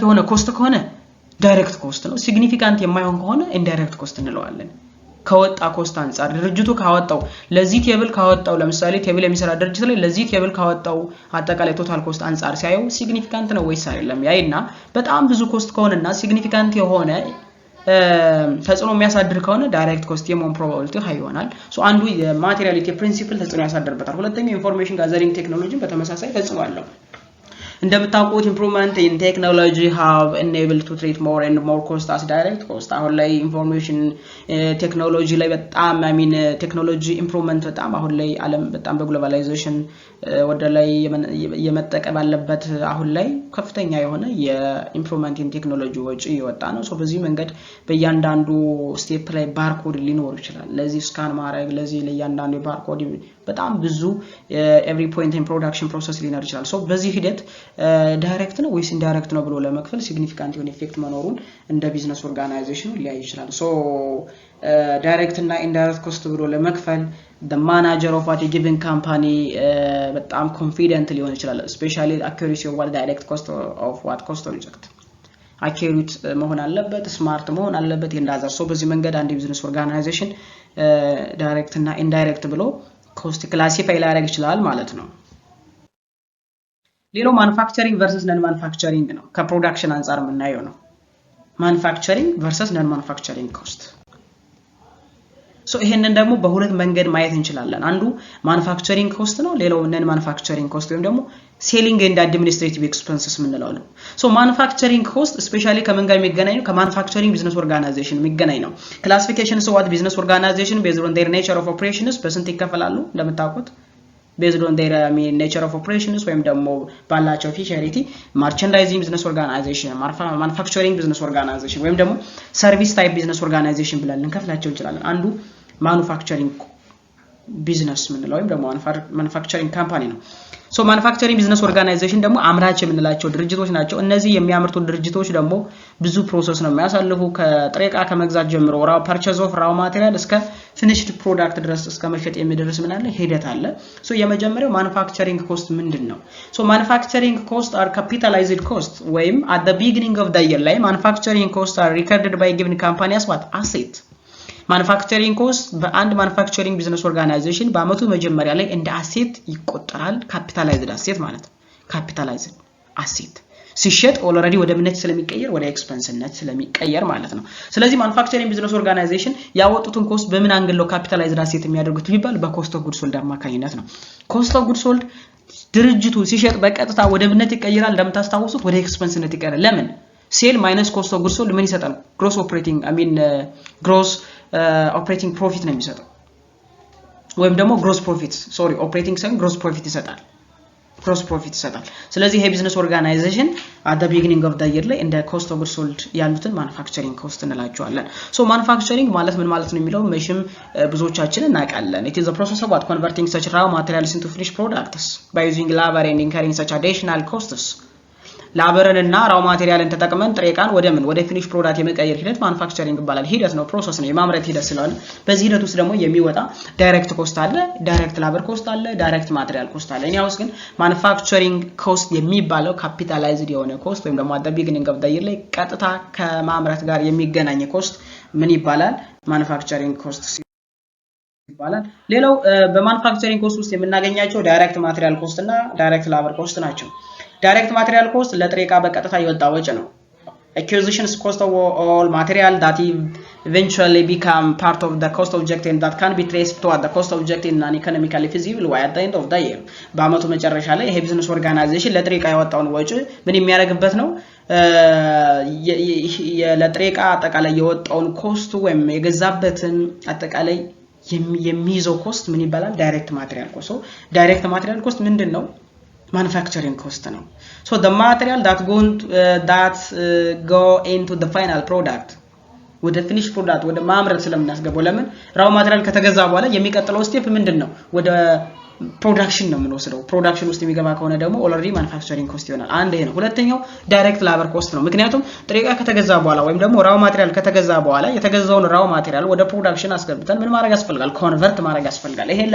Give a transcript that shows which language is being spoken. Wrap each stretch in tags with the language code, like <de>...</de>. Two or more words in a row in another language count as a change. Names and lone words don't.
<am>የሆነ ኮስት ከሆነ</am> <en>direct cost</en> <am>ነው significant የማይሆን ከሆነ</am> <en>indirect cost</en> <am>እንለዋለን ከወጣ ኮስት አንፃር ድርጅቱ ካወጣው ለዚህ ቴብል ካወጣው ለምሳሌ ቴብል የሚሰራ ድርጅት ላይ ለዚህ ቴብል ካወጣው አጠቃላይ</am> <en>total cost</en> <am>አንፃር ሲያየው ሲግኒፊካንት ነው ወይስ አይደለም ያይና በጣም ብዙ ኮስት ከሆነና ሲግኒፊካንት የሆነ ተጽዕኖ የሚያሳድር ከሆነ</am> <en>direct cost</en> <am>የመሆን</am> <en>probability high</en> <am>ይሆናል ሶ አንዱ</am> <en>የmateriality principle</en> <am>ተጽዕኖ ያሳድርበታል ሁለተኛው</am> <en>information gathering technology</en> <am>በተመሳሳይ ተጽዕኖ አለው እንደምታውቁት</am> <en>improvement in technology have enabled to treat more and more cost as direct cost</en> <am>አሁን ላይ</am> <en>information technology</en> <am>ላይ በጣም ቴክኖሎጂ ኢምፕሩቭመንት በጣም አሁን ላይ ዓለም በጣም በግሎባላይዜሽን ወደ ላይ የመጠቀ ባለበት አሁን ላይ ከፍተኛ የሆነ</am> <en>የimprovement in technology</en> <am>ወጪ ይወጣ ነው ሶ በዚህ መንገድ በእያንዳንዱ ስቴፕ ላይ ባርኮድ ሊኖር ይችላል ለዚህ ስካን ማድረግ ለዚህ ለእያንዳንዱ ባርኮድ በጣም ብዙ</am> <en>every point in production process</en> <am>ሊኖር ይችላል ሶ በዚህ ሂደት ዳይሬክት ነው ወይስ ኢንዳይሬክት ነው ብሎ ለመክፈል ሲግኒፊካንት የሆነ ኢፌክት መኖሩን እንደ</am> <en>business organization</en> <am>ሊያይ ይችላል ሶ ዳይሬክት እና</am> <en>indirect cost</en> <am>ብሎ ለመክፈል</am> <en>the manager of what a given company</en> <am>በጣም ኮንፊደንት ሊሆን ይችላል</am> <en>especially accuracy of what direct cost of what cost object accurate</en> <am>መሆን አለበት ስማርት መሆን አለበት እንዳዛር ሶ በዚህ መንገድ አንድ</am> <en>business organization</en> <am>ዳይሬክት እና ኢንዳይሬክት ብሎ</am> <en>cost classify</en> <am>ሊያደርግ ይችላል ማለት ነው ሌላው</am> <en>manufacturing versus non manufacturing</en> <am>ነው ከፕሮዳክሽን አንፃር የምናየው ነው</am> <en>manufacturing versus non manufacturing cost</en> <am>ሶ ይሄንን ደግሞ በሁለት መንገድ ማየት እንችላለን አንዱ</am> <en>manufacturing cost</en> <am>ነው ሌላው</am> <en>non manufacturing cost</en> <am>ወይም ደግሞ</am> <en>selling and administrative expenses</en> <am>ምንለው ነው ሶ</am> <en>manufacturing cost</en> <am>ስፔሻሊ ከምን ጋር የሚገናኘው</am> <en>ከmanufacturing business organization</en> <am>የሚገናኝ ነው</am> <en>classification so what business organization based on their nature of</en> <am>operations በስንት ይከፈላሉ እንደምታውቁት</am> <en>based on their nature of operations</en> <am>ወይም ደግሞ ባላቸው ፊቸሪቲ</am> <en>merchandising business organization manufacturing business organization</en> <am>ወይም ደግሞ</am> <en>service type business organization</en> <am>ብለን እንከፍላቸው እንችላለን አንዱ</am> <en>manufacturing business</en> <am>ምንለው ወይም ደግሞ</am> <en>manufacturing company</en> <am>ነው ሶ</am> <en>manufacturing business organization</en> <am>ደግሞ አምራች የምንላቸው ድርጅቶች ናቸው እነዚህ የሚያመርቱ ድርጅቶች ደግሞ ብዙ ፕሮሰስ ነው የሚያሳልፉ ከጥሬ ዕቃ ከመግዛት ጀምሮ</am> <en>raw purchase of raw material</en> <am>እስከ</am> <en>finished product</en> <am>ድረስ እስከ መሸጥ የሚደርስ ምን አለ ሂደት አለ ሶ የመጀመሪያው manufacturing</am> <en>cost ምንድነው ሶ manufacturing cost are capitalized cost ወይም at the beginning of the year ላይ manufacturing costs are recorded by given company as what asset manufacturing cost በአንድ manufacturing business organization</en> <am>በአመቱ መጀመሪያ ላይ እንደ</am> <en>asset ይቆጠራል capitalized asset ማለት capitalized asset ሲሸጥ</en> <am>ኦልሬዲ ወደ ምንነት ስለሚቀየር ወደ ኤክስፔንስነት ስለሚቀየር ማለት ነው ስለዚህ</am> <en>manufacturing business organization</en> <am>ያወጡትን ኮስት በምን አንግል ነው</am> <en>capitalized asset</en> <am>የሚያደርጉት ቢባል</am> <en>በcost of goods sold</en> <am>አማካኝነት ነው</am> <en>cost of goods sold</en> <am>ድርጅቱ ሲሸጥ በቀጥታ ወደ ምንነት ይቀየራል እንደምታስታውሱት ወደ ኤክስፔንስነት ይቀየራል ለምን</am> <en>sell minus cost of goods sold</en> <am>ምን ይሰጣል</am> <en>gross operating gross operating profit</en> <am>ነው የሚሰጠው ወይም ደግሞ</am> <en>gross profit operating</en> <am>ሳይሆን</am> <en>gross profit</en> <am>ይሰጣል ስለዚህ ይሄ</am> <en>business organization at the beginning of the year</en> <am>ላይ እንደ</am> <en>cost of goods sold</en> <am>ያሉትን</am> <en>manufacturing cost</en> <am>እንላቸዋለን manufacturing ማለት ምን ማለት ነው የሚለው መሽም ብዙዎቻችን እናውቃለን</am> <en>it is the process of converting such raw materials into finished products by using labor and incurring such additional costs</en> <am>ላበረንና</am> <en>raw materialን</en> <am>ተጠቅመን ጥሬቃን ወደ</am> <en>finish product</en> <am>የመቀየር ሂደት ማኑፋክቸሪንግ ይባላል ሂደት ነው ፕሮሰስ ነው የማምረት ሂደት ስለሆነ በዚህ ሂደት ውስጥ ደግሞ የሚወጣ</am> <en>direct cost</en> <am>አለ</am> <en>direct labor cost</en> <am>አለ</am> <en>direct material cost</en> <am>አለ እኛውስ ግን</am> <en>manufacturing cost</en> <am>የሚባለው ካፒታላይዝድ የሆነ ኮስት ወይም ደግሞ</am> <en>at the beginning of the year</en> <am>ላይ ቀጥታ ከማምረት ጋር የሚገናኝ ኮስት ምን ይባላል</am> <en>manufacturing cost</en> <am>ይባላል ሌላው</am> <en>በmanufacturing cost</en> <am>ውስጥ የምናገኛቸው</am> <en>direct material cost</en> <am>እና</am> <en>direct labor cost</en> <am>ናቸው</am> <en>Direct material cost</en> <am>ለጥሬቃ በቀጥታ የወጣ ወጪ ነው</am> <en>acquisitions cost of all material that eventually become part of the cost objective that can be traced to the cost objective in an economically feasible way at the end of the year</en> <am>በአመቱ መጨረሻ ላይ ይሄ</am> <en>business organization</en> <am>ለጥሬቃ ያወጣውን ወጪ ምን የሚያደርግበት ነው ለጥሬቃ አጠቃላይ የወጣውን ኮስት ወይም የገዛበትን አጠቃላይ የሚይዘው ኮስት ምን ይባላል</am> <en>direct material cost direct material cost</en> <am>ምንድነው</am> <en>manufacturing cost</en> <am>ነው</am> <en>so the material that go into the final product</en> <am>ወደ</am> <en>finished product</en> <am>ወደ ማምረት ስለምናስገባው ለምን</am> <en>raw material</en> <am>ከተገዛ በኋላ የሚቀጥለው ስቴፕ ምንድነው ወደ ፕሮዳክሽን ነው የምንወስደው ፕሮዳክሽን ውስጥ የሚገባ ከሆነ ደግሞ</am> <en>already manufacturing cost</en> <am>ይሆናል አንድ ይሄ ነው ሁለተኛው</am> <en>direct labor cost</en> <am>ነው ምክንያቱም ጥሬቃ ከተገዛ በኋላ ወይም ደግሞ</am> <en>raw material</en> <am>ከተገዛ በኋላ የተገዛውን</am> <en>raw material</en> <am>ወደ ፕሮዳክሽን አስገብተን ምን ማድረግ ያስፈልጋል ኮንቨርት ማድረግ ያስፈልጋል ይሄን</am>